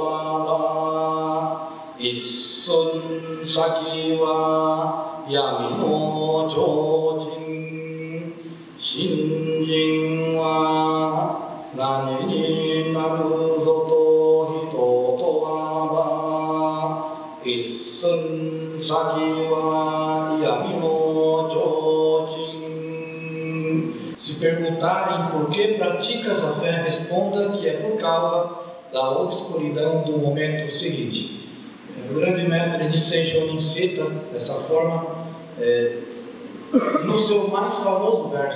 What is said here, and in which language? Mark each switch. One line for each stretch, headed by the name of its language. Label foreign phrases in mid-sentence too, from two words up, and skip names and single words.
Japanese: は一寸先は闇の提灯信心は何になるぞと人とは一寸先は闇の提灯。
Portuguese: Se perguntarem por que praticas a fé, responda que é por causa da obscuridão do momento seguinte. O grande mestre Nissen Shonin cita dessa forma no seu mais famoso verso.